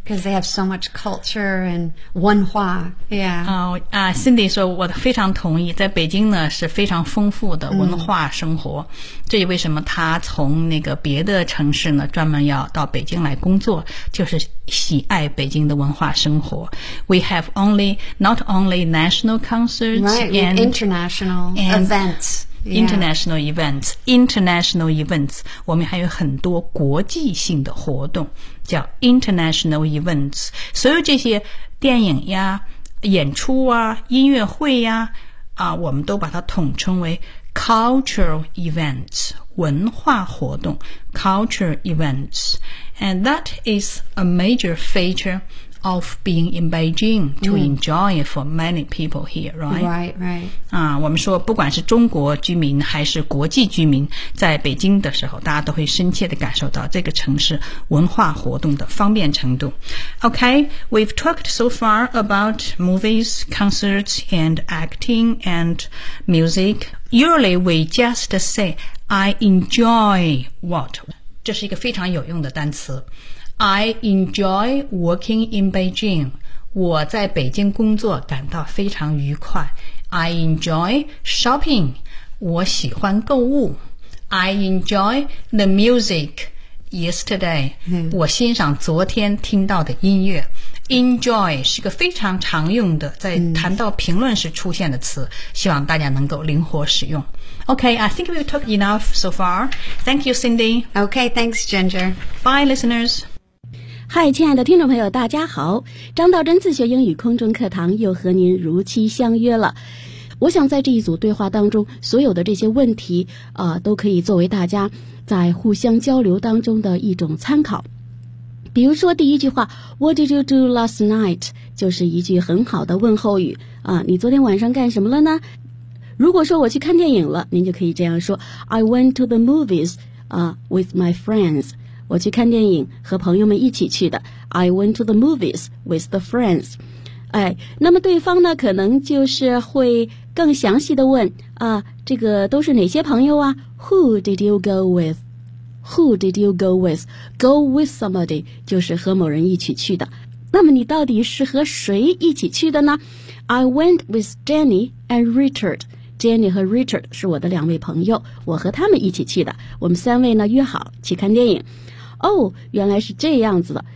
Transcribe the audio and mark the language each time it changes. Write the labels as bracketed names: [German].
[English] Because they have so much culture and 文化. Yeah. [Chinese] Cindy 说我非常同意在北京呢是非常丰富的文化生活。这也为什么他从那个别的城市呢专门要到北京来工作就是喜爱北京的文化生活。 [English] We have only, not only national concerts, right, and international and events. International events, international events. [Chinese] 我们还有很多国际性的活动叫 [English] international events. [Chinese] 所有这些电影呀演出啊音乐会呀啊我们都把它统称为 [English] cultural events, [Chinese] 文化活动 cultural events. [English] And that is a major feature of being in Beijing to enjoy for many people here, right? Right, right. [Chinese] 啊，我们说不管是中国居民还是国际居民在北京的时候大家都会深切地感受到这个城市文化活动的方便程度。 [English] Okay, we've talked so far about movies, concerts, and acting and music. Usually we just say, I enjoy what? [Chinese] 这是一个非常有用的单词。 [English] I enjoy working in Beijing. [Chinese] 我在北京工作感到非常愉快。 [English] I enjoy shopping. [Chinese] 我喜欢购物。 [English] I enjoy the music yesterday.、Mm. [Chinese] 我欣赏昨天听到的音乐。 Enjoy 是个非常常用的在谈到评论时出现的词、嗯、希望大家能够灵活使用。 [English] OK, I think we've talked enough so far. Thank you, Cindy. OK, thanks, Ginger. Bye, listeners. [Chinese] Hi, 亲爱的听众朋友大家好，张道真自学英语空中课堂又和您如期相约了。我想在这一组对话当中所有的这些问题、都可以作为大家在互相交流当中的一种参考。比如说第一句话 [English] What did you do last night? [Chinese] 就是一句很好的问候语啊，你昨天晚上干什么了呢？如果说我去看电影了，您就可以这样说 [English] I went to the movies、with my friends. [Chinese] 我去看电影和朋友们一起去的 [English] I went to the movies with the friends. [Chinese] 哎，那么对方呢可能就是会更详细的问啊，这个都是哪些朋友啊？ [English] Who did you go withWho did you go with? [Chinese] Go with somebody 就是和某人一起去的。那么你到底是和谁一起去的呢？ [English] I went with Jenny and Richard. [Chinese] Jenny 和 Richard 是我的两位朋友，我和他们一起去的。我们三位呢约好去看电影。哦，原来是这样子的。